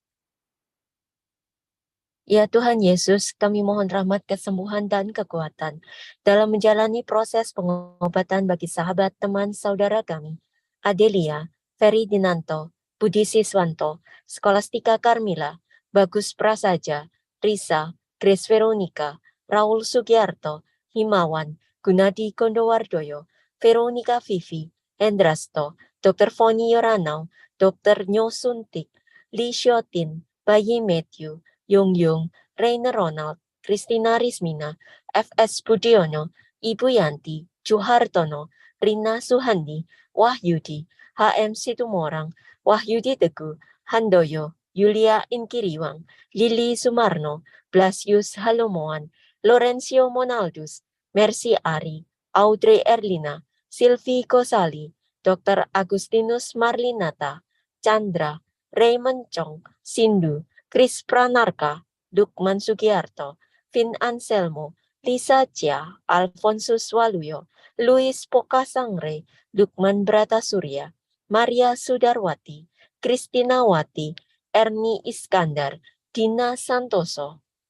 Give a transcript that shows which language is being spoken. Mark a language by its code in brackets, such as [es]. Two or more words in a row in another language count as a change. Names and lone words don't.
[id] Ya Tuhan Yesus, kami mohon rahmat kesembuhan dan kekuatan dalam menjalani proses pengobatan bagi sahabat, teman, saudara kami, Adelia, Ferry Dinanto, Budi Siswanto, Skolastika Carmila, Bagus Prasaja, Risa, Grace Veronica, Raul Sugiarto, Himawan, Gunadi Kondowardoyo, Veronica Vivi, Endrasto, Dr. Foni Yoranau, Dr. Nyo Suntik, Lee Shotin, Bayi Matthew, Yung, Rainer Ronald, Christina Rismina, F.S. Budiono, Ibu Yanti, Juhartono, Rina Suhandi, Wahyudi, H.M. Situmorang, Wahyudi Teguh, Handoyo, Yulia Inkiriwang, Lili Sumarno, Blasius Halomoan, Lorenzo Monaldus, Mercy Ari, Audrey Erlina, Sylvie Gosali, Dr. Agustinus Marlinata, Chandra, Raymond Chong, Sindu, Chris Pranarka, Lukman Sugiarto, Vin Anselmo, Lisa Chia, Alfonsus Waluyo, Luis Pokasangre, Lukman Bratasurya, Maria Sudarwati, Kristina Wati, Erni Iskandar, Dina Santoso,